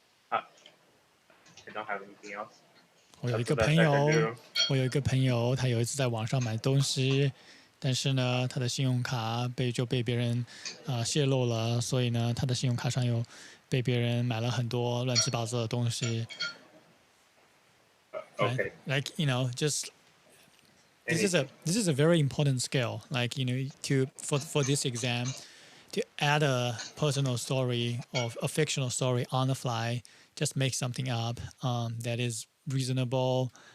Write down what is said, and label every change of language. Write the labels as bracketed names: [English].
[English] I don't have anything else. [Chinese] 我有一个朋友，他有一次在网上买东西，但是呢，他的信用卡就被别人泄露了，所以呢，他的信用卡上有被别人买了很多乱七八糟的东西。 [English] Okay. Like just this is a very important skill. Like for this exam, to add a personal story or a fictional story on the fly, just make something up that is reasonable.